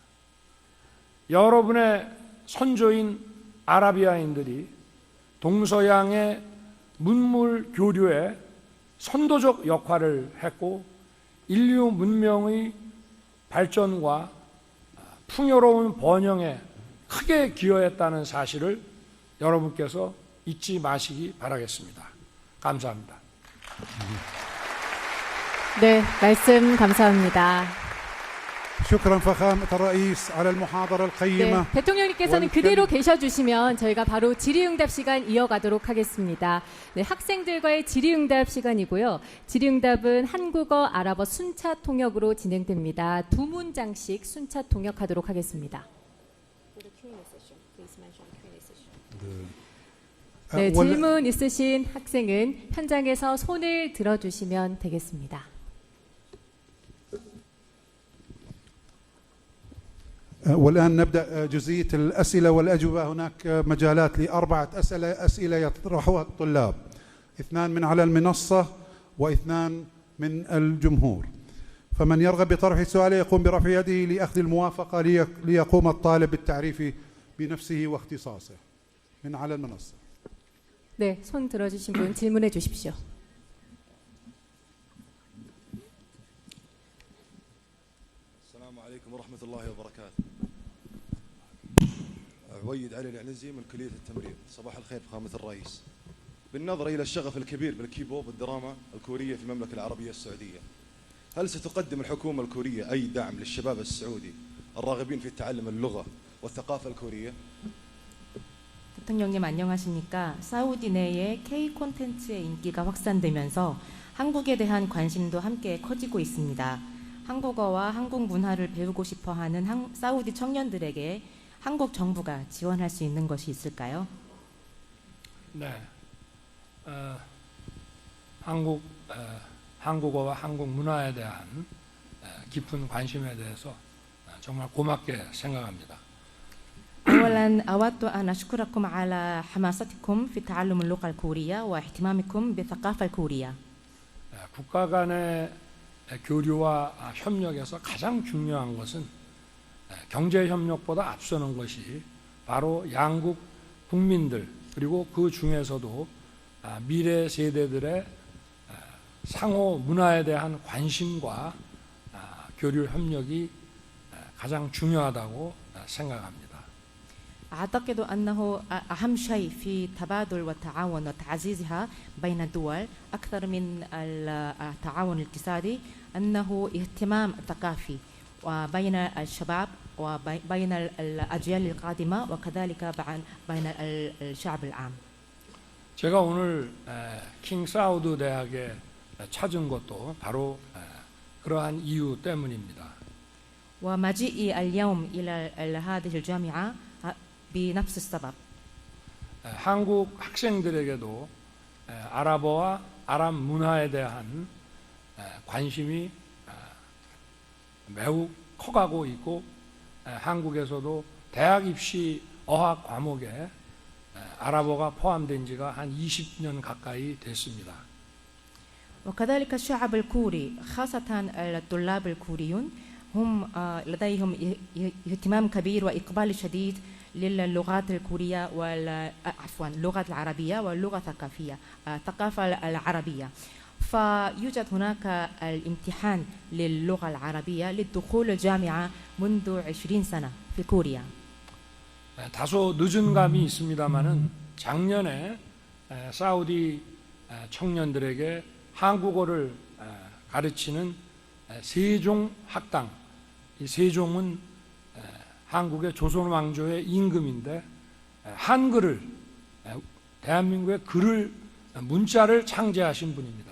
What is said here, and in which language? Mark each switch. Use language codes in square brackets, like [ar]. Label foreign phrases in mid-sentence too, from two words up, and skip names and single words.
[ko] 여러분의 선조인 아라비아인들이 동서양의 문물 교류에 선도적 역할을 했고 인류 문명의 발전과 풍요로운 번영에 크게 기여했다는 사실을 여러분께서 잊지 마시기 바라겠습니다. 감사합니다. 네, 말씀 감사합니다. [ar] شكرا فخامة الرئيس على المحاضرة القيمة. [ko] 네, 대통령님께서는 그대로 계셔주시면 저희가 바로 질의응답 시간 이어가도록 하겠습니다. 네, 학생들과의 질의응답 시간이고요. 질의응답은 한국어, 아랍어 순차 통역으로 진행됩니다. 두 문장씩 순차 통역하도록 하겠습니다. 네, 질문 있으신 학생은 현장에서 손을 들어주시면 되겠습니다. [ar] والآن نبدأ جزئية الأسئلة والأجوبة. هناك مجالات لأربعة أسئلة يطرحها الطلاب، 2 من على المنصة و2 من الجمهور. فمن يرغب بطرح سؤاله يقوم برفع يده لأخذ الموافقة ليقوم الطالب بالتعريف بنفسه واختصاصه من على المنصة. [ko] 네, 손 들어주신 분 질문해 주십시오. [ar] السلام عليكم ورحمة الله وبركاته. عويد علي العنزي من كلية التمريض. صباح الخير فخامة الرئيس. بالنظر إلى الشغف الكبير بالكيبوب والدراما الكورية في المملكة العربية السعودية، هل ستقدم الحكومة الكورية أي دعم للشباب السعودي الراغبين في تعلم اللغة والثقافة الكورية؟ [ko] 대통령님 안녕하십니까? 사우디 내에 K 콘텐츠의 인기가 확산되면서 한국에 대한 관심도 함께 커지고 있습니다. 한국어와 한국 문화를 배우고 싶어하는 사우디 청년들에게 한국 정부가 지원할 수 있는 것이 있을까요? 네, 한국어와 한국 문화에 대한 깊은 관심에 대해서 정말 고맙게 생각합니다. [ar] أولا أود أن أشكركم على حماستكم في تعلم اللغة الكورية واهتمامكم بالثقافة الكورية. [ko] 국가 간의 교류와 협력에서 가장 중요한 것은 경제 협력보다 앞서는 것이 바로 양국 국민들 그리고 그 중에서도 미래 세대들의 상호 문화에 대한 관심과 교류 협력이 가장 중요하다고 생각합니다. [ar] أعتقد أنه أهم شيء في تبادل والتعاون وتعزيزها بين الدول أكثر من التعاون الاقتصادي أنه اهتمام ثقافي وبين الشباب وبين الأجيال القادمة وكذلك بين الشعب العام. [ko] 제가 오늘 킹 사우드 대학에 찾은 것도 바로 그러한 이유 때문입니다. [ar] ومجيئي اليوم إلى هذه الجامعة بنفس السبب. [ko] 한국 학생들에게도 아랍어와 아랍 문화에 대한 관심이 매우 커가고 있고 한국에서도 대학 입시 어학 과목에 아랍어가 포함된 지가 한 20년 가까이 됐습니다. [ar] وكذلك الشعب الكوري خاصة الطلاب الكوريون هم لديهم اهتمام كبير وإقبال شديد للغات الكورية عفوا اللغة العربية واللغة الثقافية الثقافة العربية. فيوجد هناك الامتحان للغة العربية للدخول الجامعة منذ 20 سنة في كوريا. [ko] 다소 늦은 감이 있습니다만은 작년에 사우디 청년들에게 한국어를 가르치는 세종 학당, 이 세종은 한국의 조선 왕조의 임금인데 한글을 대한민국의 글을 문자를 창제하신 분입니다.